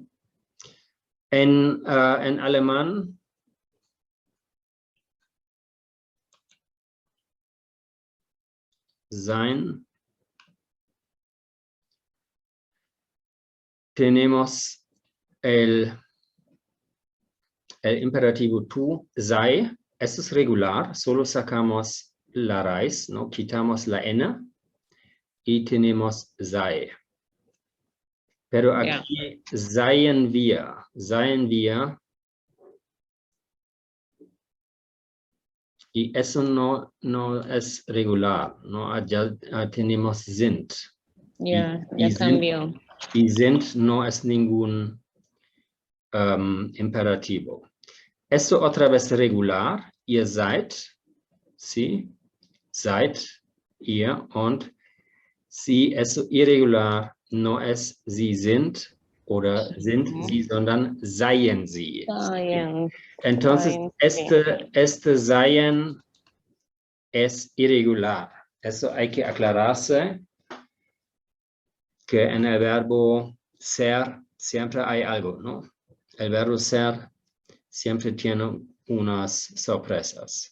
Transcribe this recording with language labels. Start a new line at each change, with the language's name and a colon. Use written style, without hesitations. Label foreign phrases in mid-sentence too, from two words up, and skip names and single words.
Spanish: En alemán, sein, tenemos el imperativo tú, sei, esto es regular, solo sacamos la raíz, ¿no? Quitamos la n y tenemos sei. Pero aquí
German: seien wir,
Spanish: y eso no es regular, ¿no? Ya tenemos sind. Ya y cambió. Y sind no es ningún imperativo. Esto otra vez regular,
German: ihr seid, ¿sí? Seid ihr, und
Spanish: si eso irregular no es
German: sie sind oder sind sie, sondern seien sie.
Spanish: Entonces, este seien es irregular. Eso hay que aclararse, que en el verbo ser siempre hay algo, ¿no? El verbo ser siempre tiene unas sorpresas.